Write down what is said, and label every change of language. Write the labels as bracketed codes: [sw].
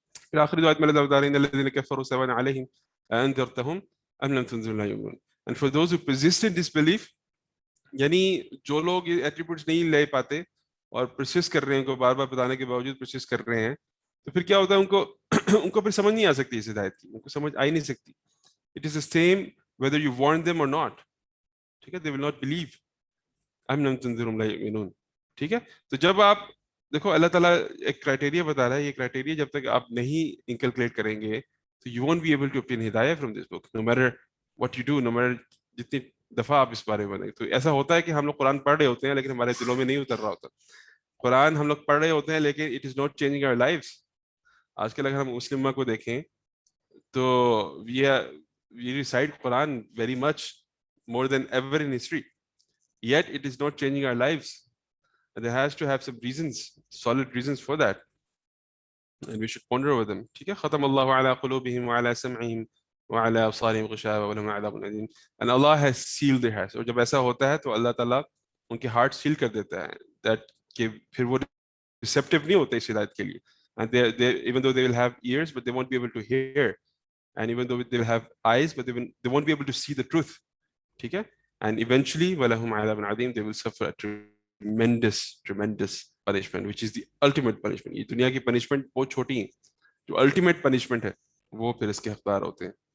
[ur] پھر آخری آیت میں اللہ بتا رہے ہیں [ar] الذین کفروا سواء علیہم انذرتہم ام لم تنذرہم لا یؤمنون. [en] and for those who persist in disbelief, [ur] یعنی جو لوگ یہ ایٹریبیوٹس نہیں لے پاتے اور پرسسٹ کر رہے ہیں، ان کو بار بار بتانے کے باوجود پرسسٹ کر رہے ہیں، تو پھر کیا ہوتا ہے؟ ان کو پھر سمجھ نہیں آ سکتی اس ہدایت کی، ان کو سمجھ آ ہی نہیں سکتی. [en] It is the same whether you warn them or not. [ur] ٹھیک ہے. [en] They will not believe. [ar] أَمْ لَمْ تُنذِرْهُمْ لَا يُؤْمِنُونَ. [ur] ٹھیک ہے. تو جب آپ دیکھو اللہ تعالیٰ ایک کرائٹیریا بتا رہا ہے، یہ کرائٹیریا جب تک آپ نہیں انکلکیٹ کریں گے تو [en] you won't be able to obtain [ur] Hidaya [en] from this book, no matter [ur] what you do, no matter جتنی دفعہ آپ اس بارے میں بنیں. تو ایسا ہوتا ہے کہ ہم لوگ قرآن پڑھ رہے ہوتے ہیں لیکن ہمارے دلوں میں نہیں اتر رہا ہوتا. قرآن ہم لوگ پڑھ رہے ہوتے ہیں لیکن [en] it is not changing our lives. [ur] آج کل اگر ہم مسلمہ کو دیکھیں تو [en] we recite Quran very much more than ever in history, yet it is not changing our lives, and there has to have some reasons, solid reasons for that, and we should ponder over them. [ur] ٹھیک ہے. [ar] ختم اللہ علی قلوبہم وعلی سمعہم وعلی ابصارہم غشاوہ ولہم عذاب علیم. [en] and Allah has sealed their hearts. [ur] اور جب ایسا ہوتا ہے تو اللہ تعالیٰ ان کے ہارٹ سیل کر دیتا ہے that کہ پھر وہ ریسیپٹیو نہیں ہوتے اس ہدایت کے لیے. [en] and they even though they will have ears but they won't be able to hear, and even though they will have eyes but they won't be able to see the truth. [ur] ٹھیک ہے. [en] and eventually [ar] وَلَهُمْ عَذَابٌ عَظِيمٌ, [en] they will suffer a tremendous punishment which is the ultimate punishment. [ur] یہ دنیا کی punishment بہت چھوٹی ہیں، جو ultimate punishment ہے وہ پھر اس کے حقدار ہوتے ہیں.